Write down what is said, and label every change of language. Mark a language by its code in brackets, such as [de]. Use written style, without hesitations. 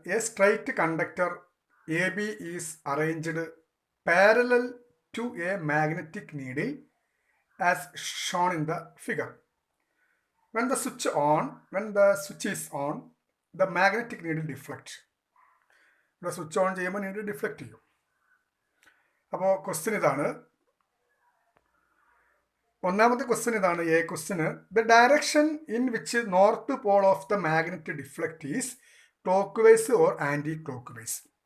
[en] A straight conductor A B is arranged parallel to a magnetic needle as shown in the figure. When the switch is on, the magnetic needle deflect. [ml] ഇവിടെ switch on ചെയ്യുമ്പോൾ needle deflect ചെയ്യും. അപ്പോൾ question ഇതാണ്. ഒന്നാമത്തെ question ഇതാണ്. [en] A question the direction in which north pole of the magnet deflect is clockwise or anticlockwise.